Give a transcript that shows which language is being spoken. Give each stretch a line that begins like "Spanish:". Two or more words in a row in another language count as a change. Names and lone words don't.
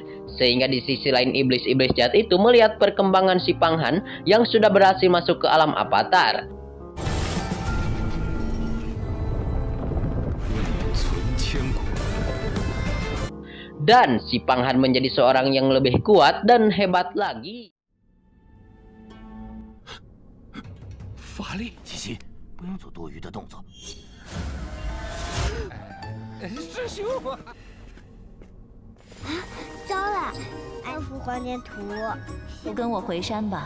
Indonesian: Sehingga di sisi lain iblis-iblis jahat itu melihat perkembangan si Panghan yang sudah berhasil masuk ke alam avatar. Dan si Panghan menjadi seorang yang lebih kuat dan hebat lagi.
Chinese: 法力，琪琪，不用做多余的动作。师兄，糟了，安抚黄念图，不跟我回山吧。